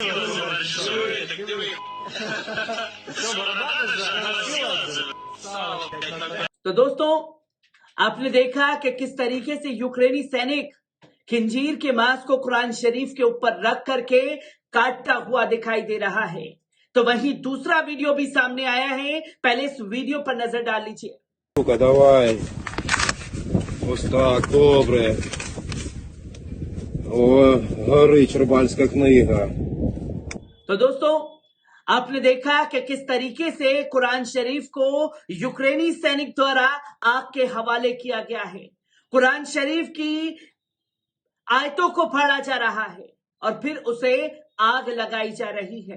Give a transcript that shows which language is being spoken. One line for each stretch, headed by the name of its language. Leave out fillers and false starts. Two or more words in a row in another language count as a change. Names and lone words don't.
Hindi: तो दोस्तों, आपने देखा कि किस तरीके से यूक्रेनी सैनिक खिंजीर के मांस को कुरान शरीफ के ऊपर रख करके काटता हुआ दिखाई दे रहा है। तो वहीं दूसरा वीडियो भी सामने आया है, पहले इस वीडियो पर नजर डाल लीजिए।
Ukrainian: Давай. Ось так, добре. О, горить рибальська книга.
Hindi: तो दोस्तों, आपने देखा कि किस तरीके से कुरान शरीफ को यूक्रेनी सैनिक द्वारा आग के हवाले किया गया है। कुरान शरीफ की आयतों को फाड़ा जा रहा है और फिर उसे आग लगाई जा रही है।